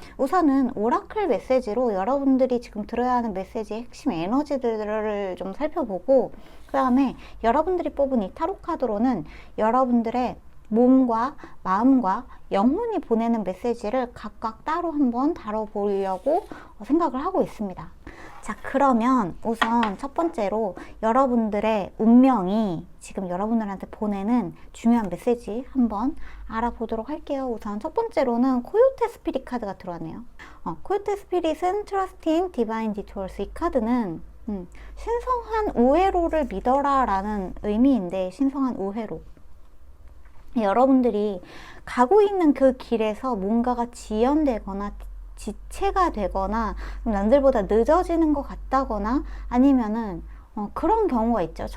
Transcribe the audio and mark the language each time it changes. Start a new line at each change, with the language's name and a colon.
Korean: 우선은 오라클 메시지로 여러분들이 지금 들어야 하는 메시지의 핵심 에너지들을 좀 살펴보고 그 다음에 여러분들이 뽑은 이 타로 카드로는 여러분들의 몸과 마음과 영혼이 보내는 메시지를 각각 따로 한번 다뤄보려고 생각을 하고 있습니다. 자, 그러면 우선 첫 번째로 여러분들의 운명이 지금 여러분들한테 보내는 중요한 메시지 한번 알아보도록 할게요. 우선 첫 번째로는 코요테 스피릿 카드가 들어왔네요. 코요테 스피릿은
English: Trust in Divine Detours.
Korean: 이 카드는 신성한 우회로를 믿어라 라는 의미인데, 신성한 우회로, 여러분들이 가고 있는 그 길에서 뭔가가 지연되거나 지체가 되거나 남들보다 늦어지는 것 같다거나 아니면은 그런 경우가 있죠.